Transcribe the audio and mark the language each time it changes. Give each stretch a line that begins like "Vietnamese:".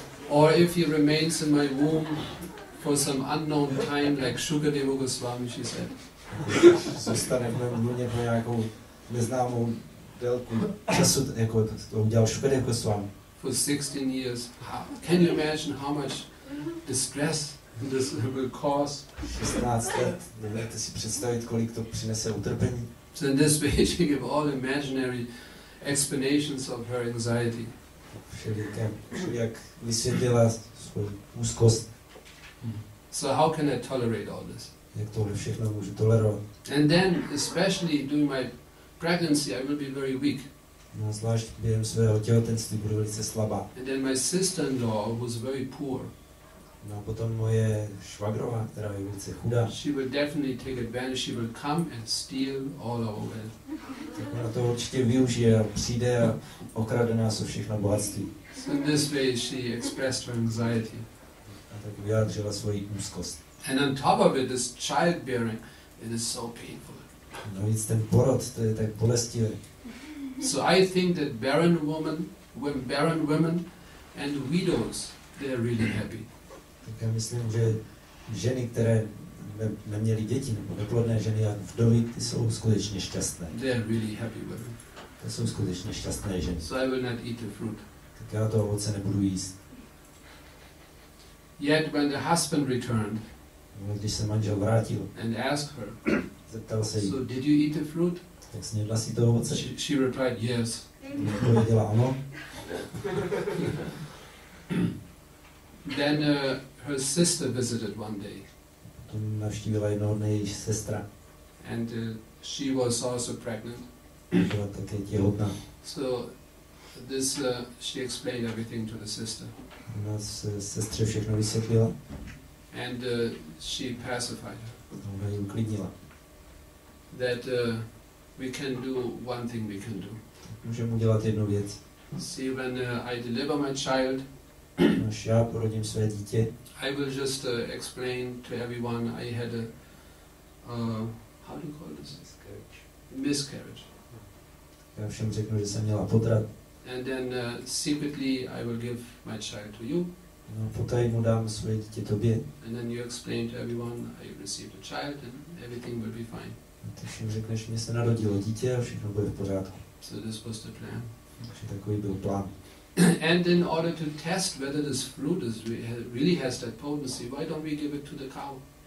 English: Or if he remains in my womb for some unknown time, like Shukadeva Swami, she said.
Czech: Zůstane v mém lůně po nějakou neznámou délku času, jako to udělal Shukadeva Swami.
English: For 16 years. Can you imagine how much distress this will cause?
Czech: 16 let, dovedete si představit, kolik to přinese utrpení.
English: So in this way she gave all imaginary explanations of her anxiety.
Czech: Jak vysvětlila svou úzkost.
English: So how can I tolerate all this?
Czech: Jak tohle všechno můžu tolerovat.
English: And then, especially during my pregnancy, I will be very weak.
Czech: No, zvlášť během svého těhotenství budu velice slabá.
English: And then my sister-in-law was very poor.
Czech: No a potom moje švagrová, která je velice chudá,
English: She will definitely take advantage. She will come and steal all our wealth.
Czech: tak ona to určitě využije a přijde a okrade nás o všechno bohatství.
English: So in this way she expressed her anxiety.
Czech: A tak vyjádřila svoji úzkost.
English: And on top of it, this childbearing, it is so painful.
Czech: Navíc ten porod, to je tak bolestivé.
English: So I think that barren women and widows, they are really happy.
Czech: Tak já myslím, že ženy, které neměly děti, nebo neplodné ženy a vdovy, ty jsou skutečně šťastné.
English: They are really happy women.
Czech: To jsou skutečně šťastné ženy.
English: So I will not eat the fruit.
Czech: Tak já to ovoce nebudu jíst.
English: Yet when the husband returned
Czech: Když se manžel vrátil,
English: and asked her,
Czech: zeptal se jí,
English: so did you eat the fruit?
Czech: tak snědla si to ovoce?
English: She replied, yes.
Czech: Odpověděla ano.
English: Then her sister visited one day.
Czech: Potom navštívila jednoho dne její sestra.
English: And she was also pregnant.
Czech: Byla také těhotná.
English: So this she explained everything to the sister.
Czech: Ona sestře všechno vysvětlila.
English: And she pacified her.
Czech: Ona ji uklidnila.
English: That we can do one thing we can do.
Czech: Můžeme udělat jednu věc.
English: See, when I deliver my child,
Czech: Až já porodím své dítě,
English: I will just explain to everyone I had a how do you call this? Miscarriage.
Czech: já všem řeknu, že jsem měla potrat.
English: And then secretly I will give my child to you.
Czech: No, poté mu dám své dítě tobě.
English: And then you explain to everyone I received a child and everything will be fine.
Czech: Ty všem řekneš, mě se narodilo dítě a všechno bude v pořádku.
English: So this was the plan.
Czech: Takže takový byl plán.
English: And in order to test whether this fruit really has that potency, why don't we give it to the cow?